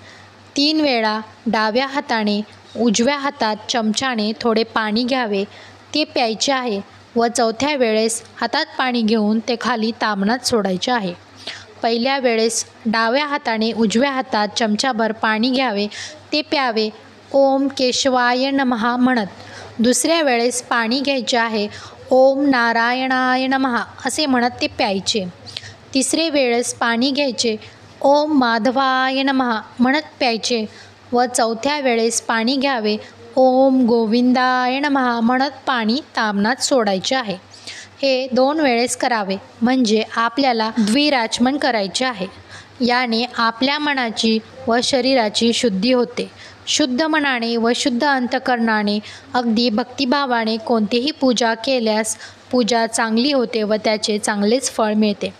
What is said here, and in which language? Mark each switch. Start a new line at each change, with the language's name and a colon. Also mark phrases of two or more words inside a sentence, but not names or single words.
Marathi: 3 वेळा डाव्या हाताने उजव्या हातात चमच्याने थोडे पाणी घ्यावे. ते प्यायचे आहे व 4थ्या वेळेस हातात पाणी घेऊन ते खाली ताम्हणात सोडायचे आहे. पहिल्या वेळेस डाव्या हाताने उजव्या हातात चमच्याभर पाणी घ्यावे. ते प्यावे
Sanskrit: ओम केशवाय नमः
Marathi: म्हणत. दुसऱ्या वेळेस पाणी घ्यायचे आहे.
Sanskrit: ओम नारायणाय नमः
Marathi: असे म्हणत ते प्यायचे. तिसरे वेळेस पाणी घ्यायचे.
Sanskrit: ओम माधवाय नमः
Marathi: म्हणत प्यायचे व 4थ्या वेळेस पाणी घ्यावे.
Sanskrit: ओम गोविंदाय नमः
Marathi: म्हणत पाणी ताम्हणात सोडायचे आहे. हे 2 वेळेस करावे म्हणजे आपल्याला द्विराचमन करायचे आहे. याने आपल्या मनाची व शरीराची शुद्धी होते. शुद्ध मनाने व शुद्ध अंतकरणाने अगदी भक्तिभावाने कोणतीही पूजा केल्यास पूजा चांगली होते व त्याचे चांगलेच फळ मिळते.